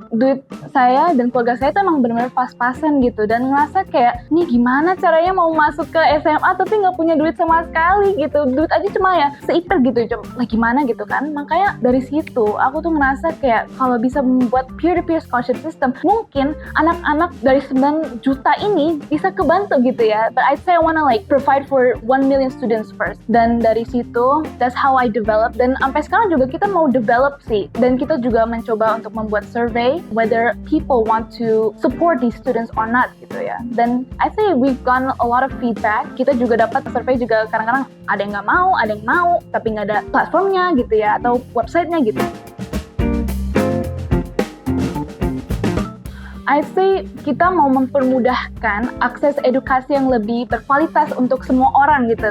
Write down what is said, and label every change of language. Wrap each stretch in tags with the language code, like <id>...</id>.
<id>duit saya dan keluarga saya itu emang benar-benar pas-pasan gitu, dan ngerasa kayak nih gimana caranya mau masuk ke SMA tapi nggak punya duit sama sekali gitu, duit aja cuma ya seiter gitu, lah gimana gitu kan. Makanya dari situ aku tuh ngerasa kayak kalau bisa membuat</id> <en>peer-to-peer scholarship system,</en> <id>mungkin anak-anak dari 9 juta ini bisa kebantu gitu ya.</id> <en>But I'd say I wanna like provide for 1 million students first,</en> <id>dan dari situ</id> <en>that's how I develop.</en> <id>Dan sampai sekarang juga kita mau develop sih, dan kita juga mencoba untuk membuat survey</id> <en>whether people want to support these students or not</en> <id>gitu ya.</id> <en>Dan I think we've gotten a lot of feedback.</en> <id>Kita juga dapat survey juga, kadang-kadang ada yang nggak mau, ada yang mau tapi nggak ada platformnya gitu ya, atau websitenya gitu.</id> <en>I say</en> <id>kita mau mempermudahkan akses edukasi yang lebih berkualitas untuk semua orang gitu.</id>